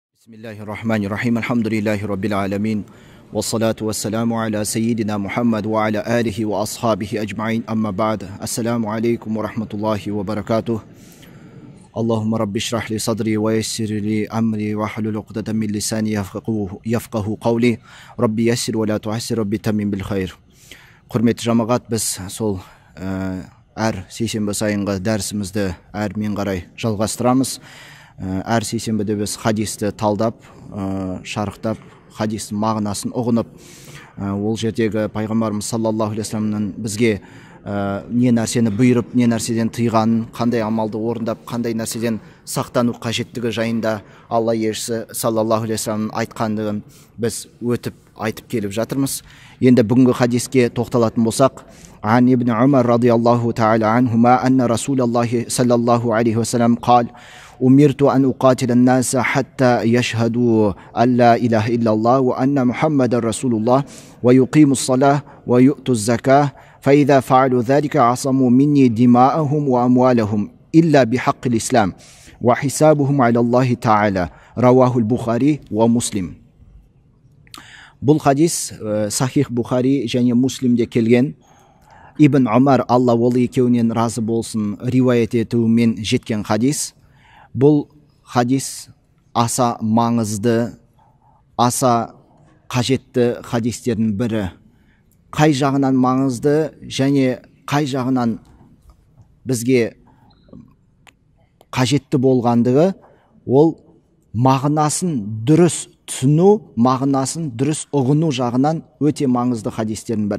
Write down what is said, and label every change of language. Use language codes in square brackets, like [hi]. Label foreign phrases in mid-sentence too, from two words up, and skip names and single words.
[ar] بسم الله الرحمن الرحيم. الحمد لله رب العالمين. والصلاة والسلام على سيدنا محمد وعلى آله وأصحابه أجمعين. أما بعد. السلام عليكم ورحمة الله وبركاته. اللهم رب اشرح لي صدري ويسر لي أمري واحلل عقدة من لساني يفقهوا قولي. رب يسر ولا تعسر، رب تمم بالخير. [kk] Құрметті жамағат, біз сол әр сейсенбі сайынғы дәрісімізді әрмен қарай жалғастырамыз. Әр сейсенбіде біз хадисті талдап, шарықтап, хадистің мағынасын ұғынып, ол жердегі пайғамбарымыз [ar] صلى الله عليه وسلم [kk] бізге не нәрсені бұйырып, не нәрседен тыйғанын, қандай амалды орындап, қандай нәрседен сақтану қажеттігі жайында Алла елшісі [ar] صلى الله عليه وسلم [kk] айтқандығын біз өтіп айтып келіп жатырмыз. Енді бүгінгі хадиске тоқталатын болсақ, [ar] عن ابن عمر رضي الله تعالى عنهما أن رسول الله صلى الله عليه وسلم قال: أمرت أن أقاتل الناس حتى يشهدوا أن لا إله إلا الله وأن محمد رسول الله ويقيموا الصلاة ويؤتوا الزكاة فإذا فعلوا ذلك عصموا مني دماءهم وأموالهم إلا بحق الإسلام وحسابهم على الله تعالى. رواه البخاري ومسلم. [kk] Бұл хадис Сахих Бухари және Муслимде келген. Ибн Умар, Алла ол екеуінен разы болсын, риуаят етуімен жеткен хадис. Бұл хадис аса маңызды, аса қажетті хадистердің бірі. Қай жағынан маңызды және қай жағынан бізге қажетті болғандығы, ол мағынасын дұрыс түсіну, мағынасын дұрыс ұғыну жағынан өте маңызды хадистердің бірі.